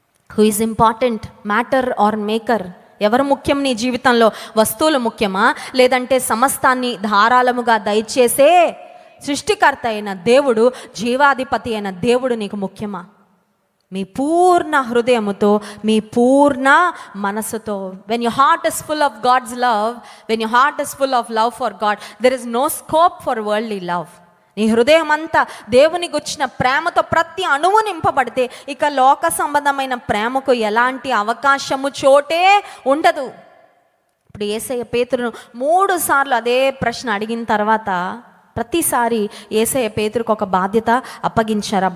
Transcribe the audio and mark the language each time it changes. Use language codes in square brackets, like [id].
[en] Who is important, matter or maker? [te] ఎవరు ముఖ్యం నీ జీవితంలో? వస్తువులు ముఖ్యమా, లేదంటే సమస్తాన్ని ధారాళముగా దయచేసే సృష్టికర్త అయిన దేవుడు, జీవాధిపతి అయిన దేవుడు నీకు ముఖ్యమా? మీ పూర్ణ హృదయముతో, మీ పూర్ణ మనసుతో. [en] When your heart is full of God's love, when your heart is full of love for God, there is no scope for worldly love. [te] నీ హృదయం అంతా దేవునికి వచ్చిన ప్రేమతో ప్రతి అణువు నింపబడితే ఇక లోక సంబంధమైన ప్రేమకు ఎలాంటి అవకాశము, చోటే ఉండదు. ఇప్పుడు యేసయ్య పేతురును 3 సార్లు అదే ప్రశ్న అడిగిన తర్వాత ప్రతిసారి యేసయ్య పేతురుకు ఒక బాధ్యత అప్పగించారు.